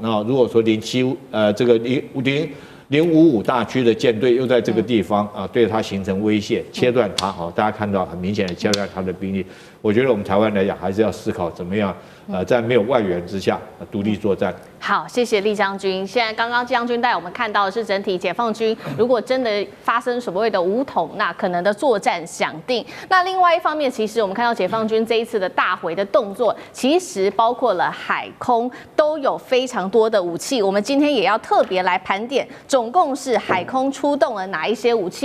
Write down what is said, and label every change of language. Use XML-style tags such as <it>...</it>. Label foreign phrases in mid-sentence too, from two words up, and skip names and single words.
<zh>那如果說這個055大區的艦隊又在這個地方啊，對它形成威脅，切斷它哈，大家看到很明顯的切斷它的兵力。我覺得我們台灣來講，還是要思考怎麼樣在沒有外援之下獨立作戰。好，謝謝酈將軍。現在剛剛酈將軍帶我們看到的是整體解放軍，如果真的發生所謂的武統，那可能的作戰想定。那另外一方面，其實我們看到解放軍這一次的大回的動作，其實包括了海空都有非常多的武器。我們今天也要特別來盤點，總共是海空出動了哪一些武器？</zh>